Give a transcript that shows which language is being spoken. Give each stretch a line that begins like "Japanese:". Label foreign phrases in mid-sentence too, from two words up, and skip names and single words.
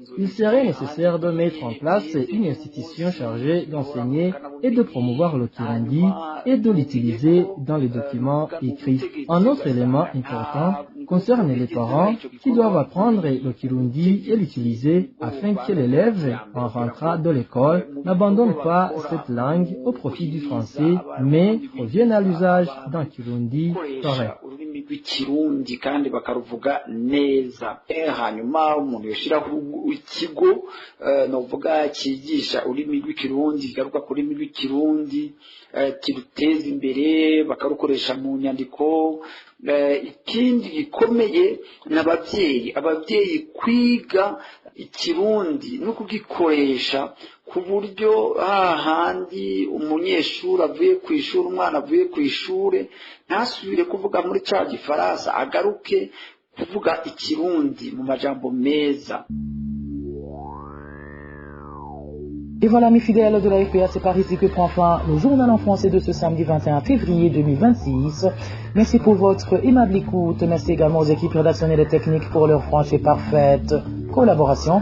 French: Il serait nécessaire de mettre en place une institution chargée d'enseigner et de promouvoir le kirundi et de l'utiliser dans les documents écrits. Un autre élément important concerne les parents qui doivent apprendre le kirundi et l'utiliser afin que l'élève, en rentrant de l'école, n'abandonne pas cette langue au profit du français, mais revienne à l'usage d'un kirundi correct.
Rundi: Rw'ikirundi kandi bakaruvuga neza. Hanyuma umuntu yoshiraho ikigo novuga cyigisha ururimi rw'ikirundi garuka kuri ururimi rw'ikirundi kiruteza imbere bakarukoresha mu nyandiko. Ikindi gikomeye n'ababyeyi kwiga ikirundi no kugikoresha ku buryo hahandi umunyeshuri avuye ku ishuri umwana avuye ku ishuri ntasubire kuvuga muri cya gifaransa agaruke kuvuga ikirundi mu majambo meza.
French: Et voilà mes fidèles de la FPA, c'est par ici que prend fin le journal en français de ce samedi 21 février 2026. Merci pour votre aimable écoute. Merci également aux équipes rédactionnelles et techniques pour leur franche et parfaite collaboration.